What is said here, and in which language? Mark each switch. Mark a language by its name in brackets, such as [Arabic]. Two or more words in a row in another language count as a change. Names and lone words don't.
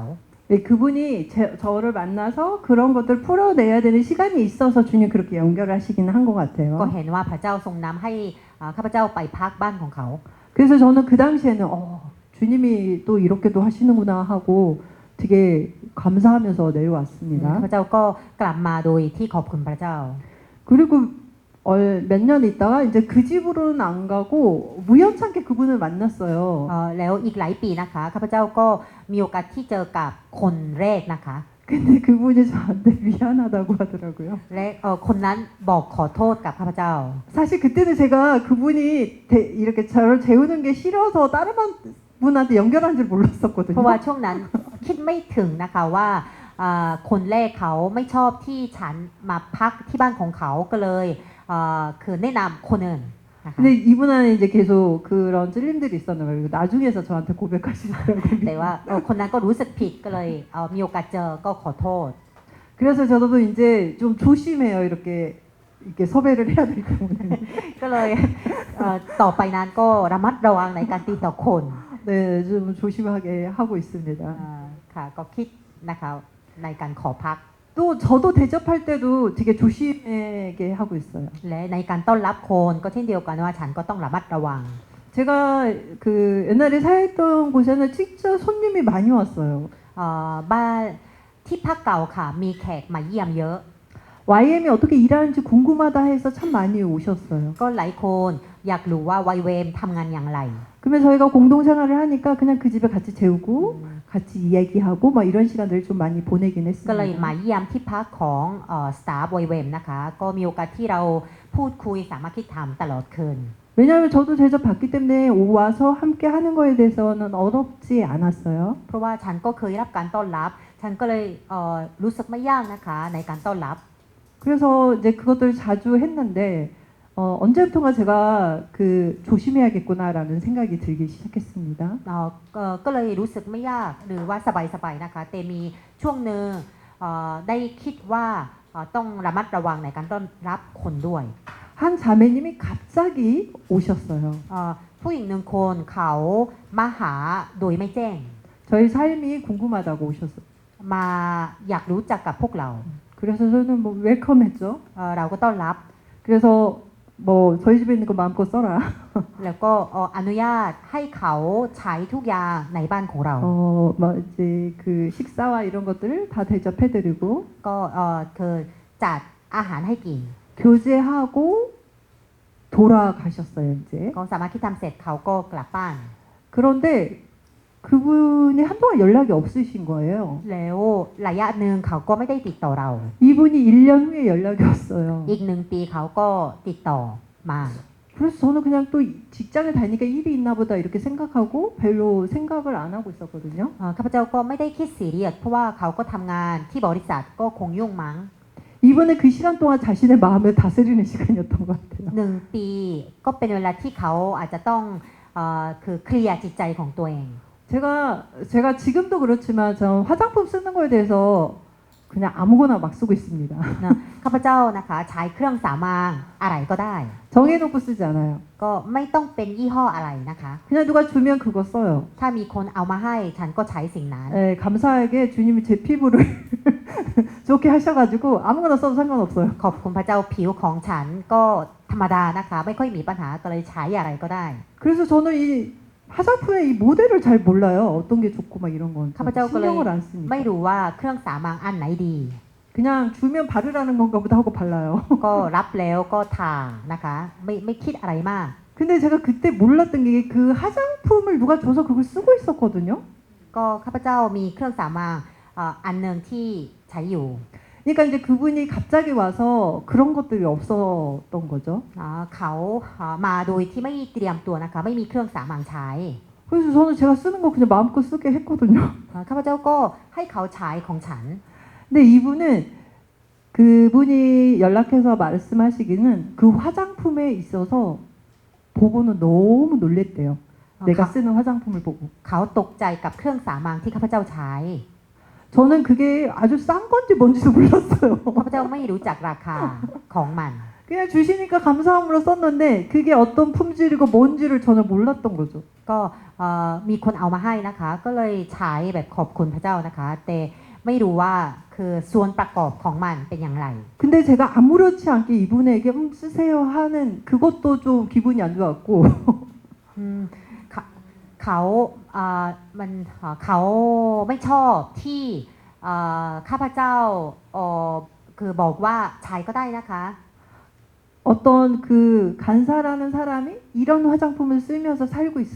[Korean] 네, 그분이 저를 만나서 그런 것들 풀어내야 되는 시간이 있어서 주님 그렇게 연결하시기는 한 것 [Thai] ก็ [Korean] 같아요. [Thai] เห็นว่าพระเจ้าทรงนำให้ข้าพเจ้าไปพักบ้านของเขา [Korean] 그래서 저는 그 당시에는 주님이 또 이렇게도 하시는구나 하고 되게 감사하면서 [Thai] ข้า [Korean] 내려왔습니다. [Thai] พเจ้าก็กลับมาโดยที่ขอบคุณพระเจ้า [Korean] 그리고 몇 년 있다가 이제 그 집으로는 안 가고 우연찮게 그분을 만났어요. [Thai] แล้วอีกหลายปีนะคะข้าพเจ้าก็มีโอกาสที่เจอกับคนแรกนะคะ [Korean] 근데 그분이 저한테 미안하다고 하더라고요. [Thai] และคนนั้นบอกขอโทษกับข้าพเจ้า [Korean] 사실 그때는 제가 그분이 이렇게 저를 재우는 게 싫어서 다른 분한테 연결한 줄 [Thai] เพราะ [Korean] 몰랐었거든요. [Thai] ว่าช่วงนั้นคิดไม่ถึงนะคะว่าคนแรกเขาไม่ชอบที่ฉันมาพักที่บ้านของเขาก็เลยคือแนะนำคนอื่นนะคะ [Korean] 근데 이분 안에 이제 계속 그런 찔림들이 있었나 봐요. 그리고 나중에서 저한테 고백하시더라고요. [Thai] แต่ว่าคนนั้นก็รู้สึกผิดก็เลยมีโอกาสเจอก็ขอโทษ [Korean] 그래서 저도 이제 좀 조심해요. 이렇게 섭외를 해야 될 경우는. [Thai] ก็เลยต่อไปนั้นก็ระมัดระวังในการติดต่อคน [Korean] 네, 좀 조심하게 하고 있습니다. [Thai] ค่ะก็คิดนะคะในการขอพัก [Korean] 또 저도 대접할 때도 되게 조심하게 하고 있어요. [Thai] และในการต้อนรับคนก็เช่นเดียวกันว่าฉันก็ต้องระมัดระวัง [Korean] 제가 그 옛날에 살던 곳에는 진짜 손님이 많이 왔어요. [Thai] บ้านที่พักเก่าค่ะมีแขกมาเยี่ยมเยอะ [Korean] YM이 어떻게 일하는지 궁금하다 해서 참 많이 오셨어요. [Thai] ก็หลายคนอยากรู้ว่าไวเวมทำงานอย่างไร [Korean] 그러면 저희가 공동생활을 하니까 그냥 그 집에 같이 재우고 같이 이야기하고 막 이런 시간들을 좀 많이 보내긴 [Thai] ก็เลยมา [Korean] 했습니다. [Thai] เยี่ยมที่พักของสตาฟไวเวมนะคะก็มีโอกาสที่เราพูดคุยสามารถคิดทำตลอดคืน [Korean] 왜냐하면 저도 대접받기 때문에 와서 함께 하는 거에 대해서는 어렵지 않았어요. [Thai] เพราะว่าฉันก็เคยรับการต้อนรับ ฉันก็เลยรู้สึกไม่ยากนะคะในการต้อนรับ [Korean] 그래서 이제 그것들을 자주 했는데 언제부턴가 제가 그 조심해야겠구나라는 생각이 들기 시작했습니다. [Thai] ก็เลยรู้สึกไม่ยากหรือว่าสบายๆนะคะแต่มีช่วงหนึ่งได้คิดว่าต้องระมัดระวังในการต้อนรับคนด้วย [Korean] 한 자매님이 갑자기 오셨어요. [Thai] ผู้หญิงหนึ่งคนเขามาหาโดยไม่แจ้ง [Korean] 저희 삶이 궁금하다고 오셨어요. [Thai] มาอยากรู้จักกับพวกเรา [Korean] 그래서 저는 뭐 웰컴했죠. [Thai] เราก็ต้อนรับ [Korean] 그래서 뭐 저희 집에 있는 거 마음껏 써라. [Thai] แล้วก็อนุญาตให้เขาใช้ทุกอย่างในบ้านของเรา [Korean] 막 이제 그 식사와 이런 것들을 다 대접해드리고 [Thai] ก็คือจัดอาหารให้กิน [Korean] 교제하고 돌아가셨어요 이제. [Thai] ก็สามารถที่ทำเสร็จเขาก็กลับบ้าน [Korean] 그런데 그분이 한동안 연락이 없으신 거예요. [Thai] แล้วระยะหนึ่งเขาก็ไม่ได้ติดต่อเรา [Korean] 이분이 1년 후에 연락이 왔어요. [Thai] อีก1 ปีเขาก็ติดต่อมา [Korean] 그래서 저는 그냥 또 직장을 다니니까 일이 있나 보다 이렇게 생각하고 별로 생각을 안 하고 있었거든요. [Thai] ข้าพเจ้าก็ไม่ได้คิดซีเรียสเพราะว่าเขาก็ทำงานที่บริษัทก็คงยุ่งมั้ง [Korean] 이번에 그 시간 동안 자신의 마음을 다스리는 시간이었던 것 같아요. [Thai] 1 ปีก็เป็นเวลาที่เขาอาจจะต้องคือเคลียร์จิตใจของตัวเอง [Korean] 제가 지금도 그렇지만 전 화장품 쓰는 거에 대해서 그냥 아무거나 막 쓰고 있습니다. [Thai] ข้าพเจ้านะคะใช้เครื่องสำอางอะไรก็ได้ [Korean] 정해놓고 쓰지 않아요. [Thai] ก็ไม่ต้องเป็นยี่ห้ออะไรนะคะ [Korean] 그냥 누가 주면 그거 써요. [Thai] ถ้ามีคนเอามาให้ฉันก็ใช้สิ่งนั้น [Korean] 네, 감사하게 주님이 제 피부를 좋게 하셔가지고 아무거나 써도 상관없어요. [Thai] ขอบคุณพระเจ้าผิวของฉันก็ธรรมดานะคะ ไม่ค่อยมีปัญหาก็เลยใช้อะไรก็ได้ [Korean] 그래서 저는 이 화장품의 이 모델을 잘 몰라요. 어떤 게 좋고 막 이런 건 가보자고 신경을 안 [Thai] ไม่ [Korean] 쓰니까. [Thai] รู้ว่าเครื่องสำอางอันไหนดี [Korean] 그냥 주면 바르라는 건가 보다 하고 발라요. [Thai] ก็รับแล้วก็ทานะคะ ไม่คิดอะไรมาก [Korean] 근데 제가 그때 몰랐던 게 그 화장품을 누가 줘서 그걸 쓰고 있었거든요. [Thai] ก็ข้าพเจ้ามีเครื่องสำอางอันหนึ่งที่ใช้อยู่ [Korean] 그러니까 이제 그분이 갑자기 와서 그런 것들이 없었던 거죠. [Thai] เขามาโดยที่ไม่เตรียมตัวนะคะ ไม่มีเครื่องสำอางใช้ [Korean] 그래서 저는 제가 쓰는 거 그냥 마음껏 쓰게 했거든요. [Thai] ข้าพเจ้าก็ให้เขาใช้ของฉัน [Korean] 근데 이분은 그분이 연락해서 말씀하시기는 그 화장품에 있어서 보고는 너무 놀랬대요. 내가 쓰는 화장품을 보고. [Thai] เขาตกใจกับเครื่องสำอางที่ข้าพเจ้าใช้ [Korean] 저는 그게 아주 싼 건지 뭔지도 몰랐어요. [Thai] ข้าพเจ้าไม่รู้จักราคาของมัน [Korean] 그냥 주시니까 감사함으로 썼는데 그게 어떤 품질이고 뭔지를 전혀 몰랐던 거죠. [Thai] ก็มีคนเอามาให้นะคะ ก็เลยใช้แบบขอบคุณพระเจ้านะคะ แต่ไม่รู้ว่าคือส่วนประกอบของมันเป็นอย่างไร [Korean] 근데 제가 아무렇지 않게 이분에게 쓰세요 하는 그것도 좀 기분이 안 좋았고 [Thai] อืมเขามันเขาไม่ชอบที่ข้าพเจ้าคือบอกว่าใช้ก็ได้นะคะ [Korean] 어떤 그 간사라는 사람이 이런 화장품을 쓰면서 살고 있어?